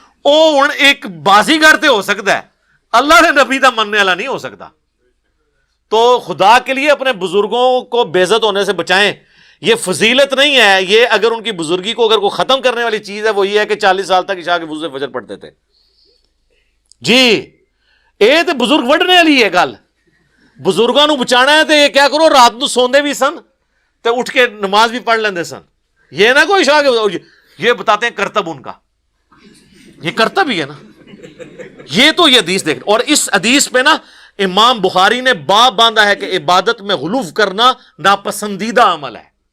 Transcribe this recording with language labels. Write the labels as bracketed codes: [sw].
[pa] او ہن ایک بازیگر تے ہو سکتا ہے، اللہ نے نبی دا مننے والا نہیں ہو سکتا. [ur] تو خدا کے لیے اپنے بزرگوں کو بے عزت ہونے سے بچائیں. یہ فضیلت نہیں ہے، یہ اگر ان کی بزرگی کو اگر کوئی ختم کرنے والی چیز ہے وہ یہ ہے کہ 40 سال تک عشاء کے وضو سے فجر پڑھتے تھے. [pa] جی اے تے بزرگ وڈنے والی ہے گل، بزرگاں نو بچانا ہے تے یہ کیا کرو رات نو سوندے بھی سن تے اٹھ کے نماز بھی پڑھ لیندے سن. [ur] یہ نہ کوئی عشاء کے، یہ بتاتے ہیں کرتب ان کا، یہ کرتب ہی ہے نا. یہ تو یہ حدیث دیکھ، اور اس حدیث پہ نا امام بخاری نے باب باندھا ہے کہ عبادت میں غلو کرنا ناپسندیدہ عمل ہے.